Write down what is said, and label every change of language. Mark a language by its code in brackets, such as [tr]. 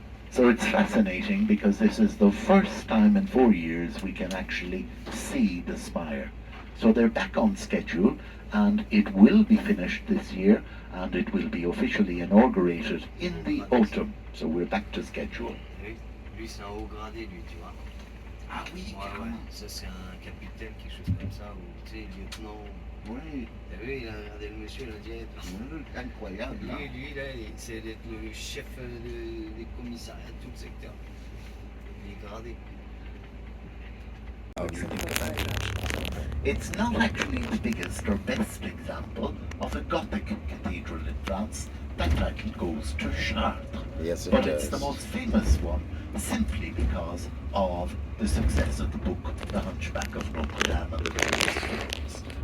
[en] So it's fascinating because this is the first time in 4 years we can actually see the spire. So they're back on schedule and it will be finished this year and it will be officially inaugurated in the autumn. So we're back to schedule. [fr] Lui, c'est un haut gradé, lui, tu vois. Ah oui, Ouais, ouais. Ça, c'est un capitaine, quelque chose comme ça, ou tu sais, lieutenant. oui, T'as vu, il a regardé le monsieur, il a dit. incroyable. Hein? Lui, là, c'est le chef des commissariats de tout le secteur. Il est gradé. [en] It's not actually the biggest or best example of a Gothic cathedral in France. That title goes to Chartres. Yes, it But does. it's the most famous one simply because of the success of the book The Hunchback of Notre Dame and the various films.